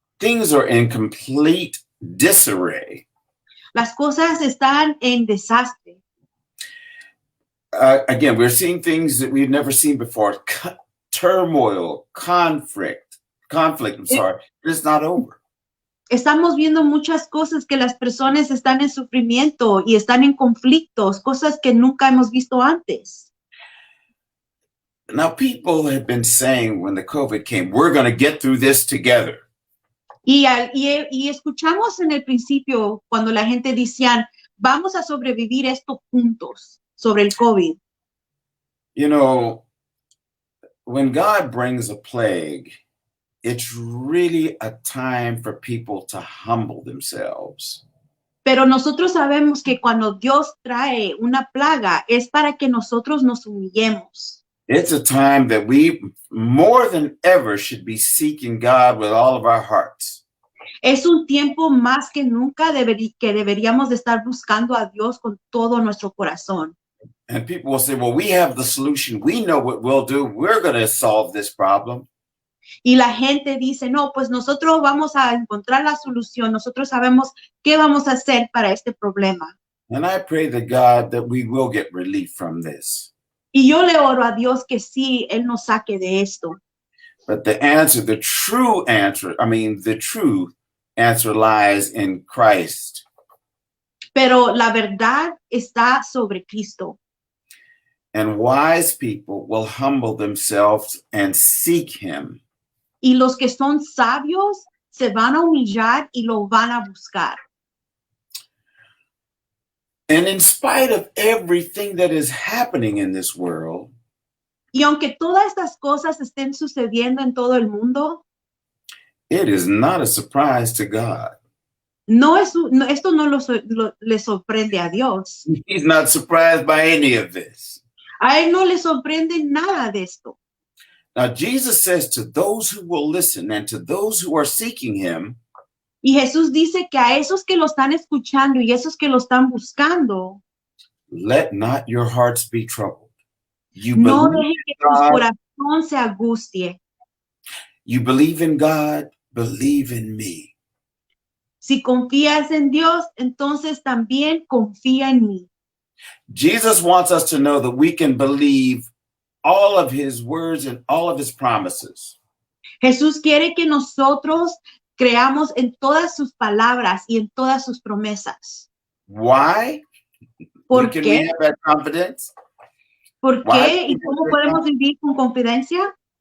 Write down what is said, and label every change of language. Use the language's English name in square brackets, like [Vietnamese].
[English] Things are in complete disarray. [Spanish] Las cosas están en desastre. [English] Again, we're seeing things that we've never seen before. Turmoil, conflict. It's not over. [Spanish] Estamos viendo muchas cosas que las personas están en sufrimiento y están en conflictos, cosas que nunca hemos visto antes. [English] Now, people have been saying when the COVID came, we're going to get through this together. [Spanish] Y escuchamos en el principio cuando la gente decía, vamos a sobrevivir esto juntos sobre el COVID. [English] You know, when God brings a plague, it's really a time for people to humble themselves. [Spanish] Pero nosotros sabemos que cuando Dios trae una plaga es para que nosotros nos humillemos. [English] It's a time that we, more than ever, should be seeking God with all of our hearts. [Spanish] Es un tiempo más que nunca que deberíamos de estar buscando a Dios con todo nuestro corazón. [English] And people will say, well, we have the solution. We know what we'll do. We're going to solve this problem. [Spanish] Y la gente dice, no, pues nosotros vamos a encontrar la solución. Nosotros sabemos qué vamos a hacer para este problema. [English] And I pray to God that we will get relief from this. [Spanish] Y yo le oro a Dios que sí, Él nos saque de esto. [English] But the answer, the true answer, the true answer lies in Christ. [Spanish] Pero la verdad está sobre Cristo. [English] And wise people will humble themselves and seek him. [Spanish] Y los que son sabios se van a humillar y lo van a buscar. [English] And in spite of everything that is happening in this world, [Spanish] y aunque todas estas cosas estén sucediendo en todo el mundo, [English] it is not a surprise to God. [Spanish] Esto no le sorprende a Dios. [English] He's not surprised by any of this. [Spanish] A Él no le sorprende nada de esto. [English] Now, Jesus says to those who will listen and to those who are seeking him, [Spanish] y Jesús dice que a esos que lo están escuchando y esos que lo están buscando, [English] let not your hearts be troubled. You [Spanish] no [English] believe [Spanish] dejen que su corazón se angustie. [English] You believe in God, believe in me. [Spanish] Si confías en Dios, entonces también confía en mí. [English] Jesus wants us to know that we can believe all of his words and all of his promises. [Spanish] Jesús quiere que nosotros creamos en todas sus palabras y en todas sus promesas. [English] Why? [Spanish] ¿Por qué? [English] We have that confidence? [Spanish] ¿Por qué? ¿Y cómo podemos vivir con confidencia?